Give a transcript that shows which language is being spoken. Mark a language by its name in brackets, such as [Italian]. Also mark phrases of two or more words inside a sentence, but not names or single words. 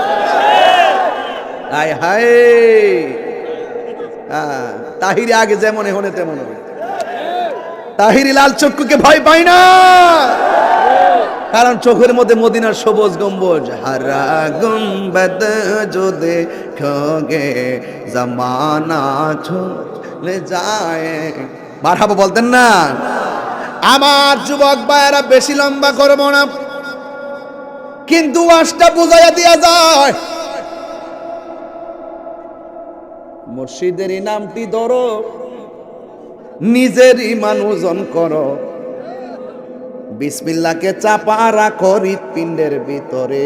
[Bangla] হায় হায়, তাহিরি আগে যেমন হনে তেমন হবে। তাহিরি লাল চক্ষুকে ভয় পায় না, কারণ চোখের মধ্যে মদিনার সবুজ গম্বুজ। [Urdu] ہرا گنبد جو دیکھو گے زمانہ [Bangla] চলে যায়। মারহাবা বলতেন না? আমার যুবক ভাইয়েরা, বেশি লম্বা করব না, কিন্তু ওয়াজটা বুঝাইয়া দিয়া যায়। মুর্শিদেরই নামটি ধরো, নিজের ইমান ওজন করো, বিসমিল্লাহকে চাপা রাখো হৃৎপিণ্ডের ভিতরে।